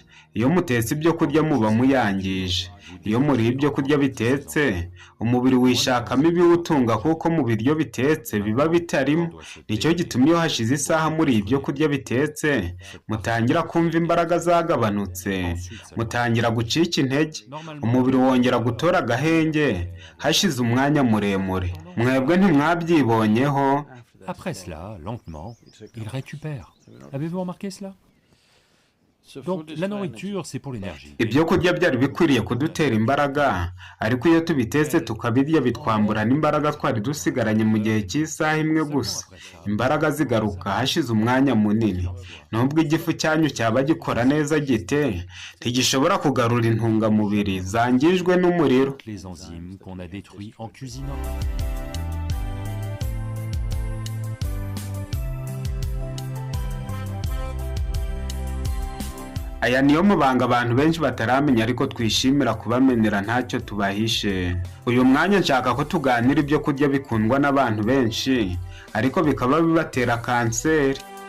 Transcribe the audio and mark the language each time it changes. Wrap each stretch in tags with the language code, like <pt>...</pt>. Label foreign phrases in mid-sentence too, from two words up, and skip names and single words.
<rw>Iyo mutetse ibyo kurya muba muyangije. Iyo muriye ibyo kurya bitetse, umubiri wishakamo ibiwutunga kuko mu biryo bitetse biba bitarimo. Nicyo gituma iyo hashize isaha muri ibyo kurya bitetse, mutangira kumva imbaraga zagabanutse, mutangira gucika intege, umubiri wongera gutora agahenge hashize umwanya muremure. Mwebwe ntimwabyibonyeho?</rw> <fr>Après cela, lentement, il récupère. Avez-vous remarqué cela? Donc, la nourriture, c'est pour l'énergie.</fr> <rw>Ibyo kurya byari bikwiriye kudutera imbaraga, ariko iyo tubitetse tukabirya bitwambura n'imbaraga twari dusigaranye mu gihe cy'isaha imwe gusa. Imbaraga zigaruka hashize umwanya munini. Nubwo igifu cyanyu cyaba gikora neza gite, ntigishobora kugarura intungamubiri zangijwe n'umuriro.</rw> <fr>Les enzymes qu'on a détruits en cuisinant.</fr> <rw>Aya niyo mabanga abantu benshi bataramenya ariko twishimira kubamenera ntacyo tubahishe. Uyu mwanya nshaka ko tuganira ibyo kurya bikundwa n'abantu benshi ariko bikaba bibatera kanseri.</rw>